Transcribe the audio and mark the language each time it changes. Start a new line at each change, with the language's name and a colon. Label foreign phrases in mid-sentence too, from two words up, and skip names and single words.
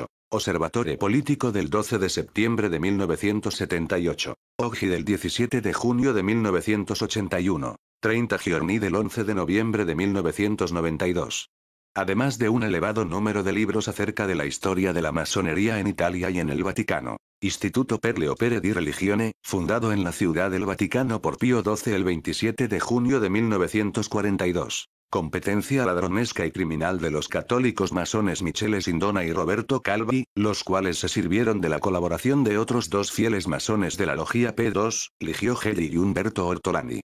Spanish: Osservatore Politico del 12 de septiembre de 1978. Oggi del 17 de junio de 1981. 30 Giorni del 11 de noviembre de 1992. Además de un elevado número de libros acerca de la historia de la masonería en Italia y en el Vaticano. Istituto per le opere di religione, fundado en la ciudad del Vaticano por Pío XII el 27 de junio de 1942. Competencia ladronesca y criminal de los católicos masones Michele Sindona y Roberto Calvi, los cuales se sirvieron de la colaboración de otros dos fieles masones de la logia P2, Ligio Gelli y Umberto Ortolani.